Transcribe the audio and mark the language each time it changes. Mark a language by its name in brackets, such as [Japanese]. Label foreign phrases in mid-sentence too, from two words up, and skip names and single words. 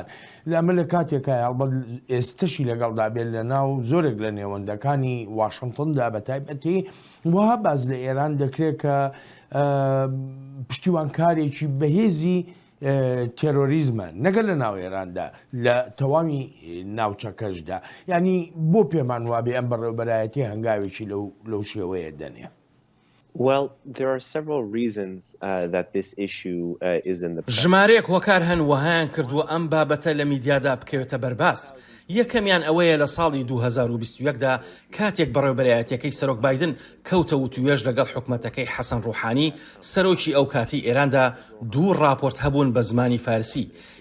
[Central Kurdish] لەمە لە کاتێکە هەڵبەت ئێستشی لەگەڵدا بێت لە ناو زۆرێک لە نێوەندەکانی واشنگتندا بە تایبەتی وها باز لە ئێران دەکرێت کە پشتیوانکارێکی بەهێزی تێرۆریزمە نەگەر لە ناو ئێراندا لە تەوامی ناوچەکەشدا. ینی بۆ پێمان وابێ ئەم بەڕێوەبەرایەتی هەنگاوێکی لەو شێوەیە دەنێ. [English] Well, there are several reasons that this issue is in the press. [Central Kurdish] ژمارەیەک هۆکار هەن وەهایان کردووە ئەم بابەتە لە میدیادا بکەوێتە بەرباس. یەکەمیان ئەوەیە لە ساڵی 2021دا کاتێک بەڕێوەبەرایەتیەکەی سەرۆک بایدن کەوتە و توێژ لەگەڵ حکومەتەکەی حەسەن ڕوحانی سەرۆکی ئەو کاتی ئێراندا 2 راپۆرت هەبوون بە زمانی فارسی.